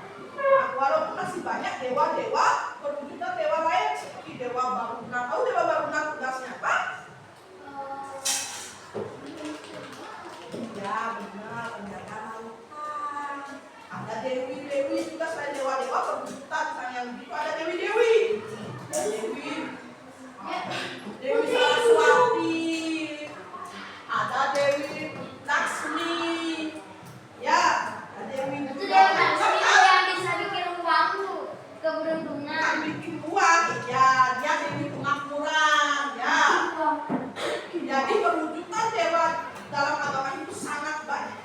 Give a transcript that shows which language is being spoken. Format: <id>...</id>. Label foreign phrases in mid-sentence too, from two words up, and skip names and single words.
<id>Nah, walaupun masih banyak dewa-dewa, perlu juga dewa lain seperti dewa Baruna. Tahu dewa Baruna tugasnya apa? Ya, benar, penjaga lautan. Ada dewi-dewi juga selain dewa-dewa perwujudan, misalnya yang begitu ada dewi-dewi. Dewi Saraswati. Ada Dewi Laksmi, ya, ada Dewi Itu Dewi Laksmi yang bisa bikin uang tuh, keberuntungan. Bukan bikin uang, ya, dia Dewi Pengapuran, ya. Jadi perwujudan dewa dalam agama itu sangat banyak.</id>